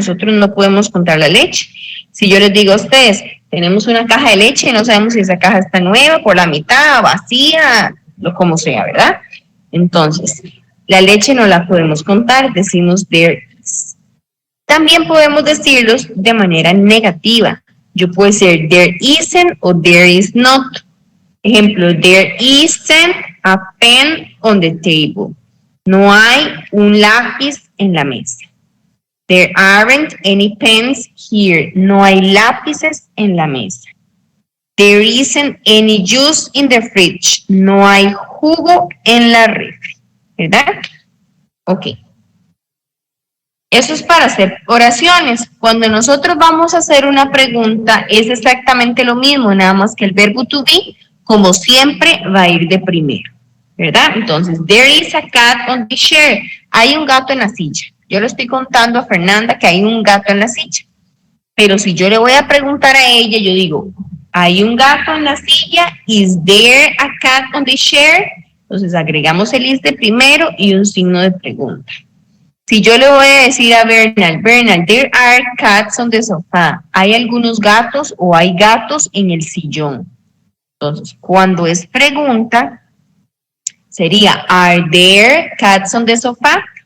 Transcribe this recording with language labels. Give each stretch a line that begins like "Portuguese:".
Spanish: Nosotros no podemos contar la leche. Si yo les digo a ustedes, tenemos una caja de leche y no sabemos si esa caja está nueva, por la mitad, vacía, lo como sea, ¿verdad? Entonces, la leche no la podemos contar, decimos there is. También podemos decirlos de manera negativa. Yo puedo decir there isn't o there is not.
English: Ejemplo, there isn't a pen on the table.
Spanish: No hay un lápiz en la mesa.
English: There aren't any pens here.
Spanish: No hay lápices en la mesa.
English: There isn't any juice in the fridge.
Spanish: No hay jugo en la refri. ¿Verdad? Ok. Eso es para hacer oraciones. Cuando nosotros vamos a hacer una pregunta, es exactamente lo mismo, nada más que el verbo to be, como siempre, va a ir de primero, ¿verdad?
English: Entonces, there is a cat on the chair.
Spanish: Hay un gato en la silla. Yo le estoy contando a Fernanda que hay un gato en la silla. Pero si yo le voy a preguntar a ella, yo digo, ¿hay un gato en la silla?
English: Is there a cat on the chair?
Spanish: Entonces, agregamos el is de primero y un signo de pregunta. Si yo le voy a decir a Bernal,
English: there are cats on the sofa.
Spanish: ¿Hay algunos gatos o hay gatos en el sillón? Entonces, cuando es pregunta, sería,
English: are there cats on the sofa?